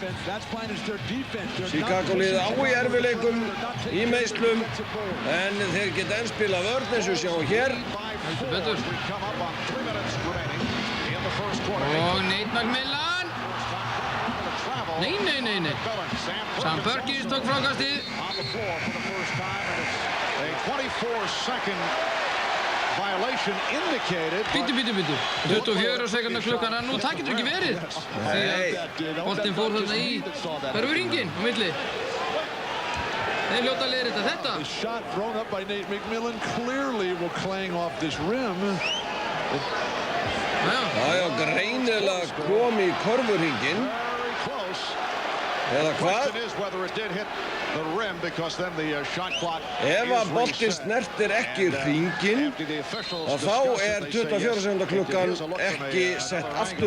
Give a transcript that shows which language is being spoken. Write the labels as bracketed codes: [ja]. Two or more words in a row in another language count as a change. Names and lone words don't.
[is] Chicago liðið á í erfiðleikum, í meiðslum, en þeir geta enn spila vörn eins og við sjáum hér. Heldur betur. Og Nate McMillan. Nei. Sam Perkins tók frákastið. [en] A 24-second violation indicated. [is] Bíddu. 24 sekundar klukkan, en nú það getur ekki verið. Því að boltinn fór þarna í hringinn á milli. Þeir hljóta að leiðrétta þetta. [en] The shot thrown up by Nate McMillan clearly will clang off this rim. [is] Já, greinilega kom í körfuhringinn. Eða hvað? Ef að boltinn snertir ekki hringinn, þá 24 sekúndna klukkan ekki sett aftur.